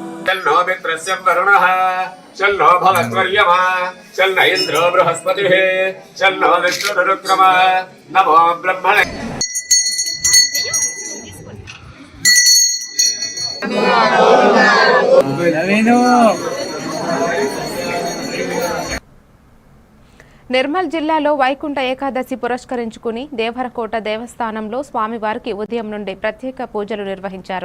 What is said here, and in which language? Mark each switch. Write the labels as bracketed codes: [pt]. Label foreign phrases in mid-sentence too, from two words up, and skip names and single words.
[sa] शन्नो मित्रस्य वरुणः शन्नो भवत्वर्यमा शन्न इन्द्रो बृहस्पतिः शन्नो विष्णुरुक्रमः नमो ब्रह्मणे। [te] నిర్మల్ జిల్లాలో వైకుంఠ ఏకాదశి పురస్కరించుకుని దేవరకోట దేవస్థానంలో స్వామివారికి ఉదయం నుండి ప్రత్యేక పూజలు నిర్వహించారు.